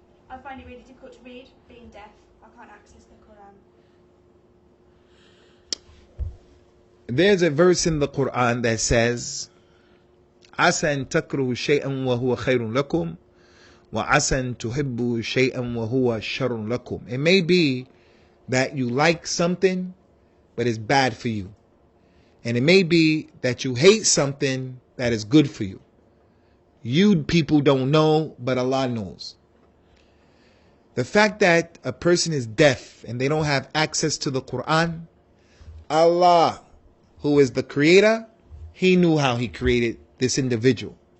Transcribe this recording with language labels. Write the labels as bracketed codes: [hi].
[en] I find it really difficult to read, being deaf. I can't access the Quran. There's a verse in the Quran that says, [ar] عسى أن تكرهوا شيئا وهو خير لكم وعسى أن تحبوا شيئا وهو شر لكم. [en] It may be that you like something, but it's bad for you. And it may be that you hate something that is good for you. You people don't know, but Allah knows. The fact that a person is deaf and they don't have access to the Quran, Allah, who is the creator, He knew how He created this individual.